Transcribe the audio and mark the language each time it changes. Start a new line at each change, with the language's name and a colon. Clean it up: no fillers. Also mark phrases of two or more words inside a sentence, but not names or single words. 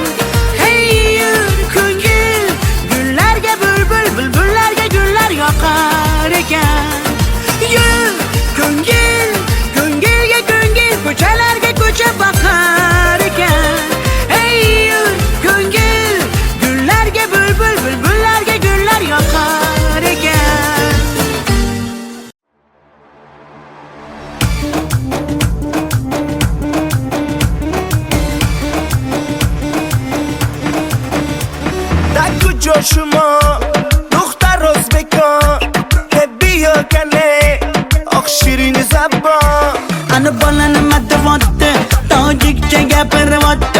Uzbek: Hey ko'ngil, gullarga bulbul, bulbullarga gullar yoqar ekan. Ko'ngil, ko'ngilga ko'ngil, ko'chalarga ko'cha boqar ekan. Hey ko'ngil, gullarga bulbul, bulbullarga gullar yoqar ekan.
Persian: کجا شما دختر ازبکان که بیا کنه آخ شیرین زبان
Uzbek: Ana bolani madavatta, tojikcha gapirvatta.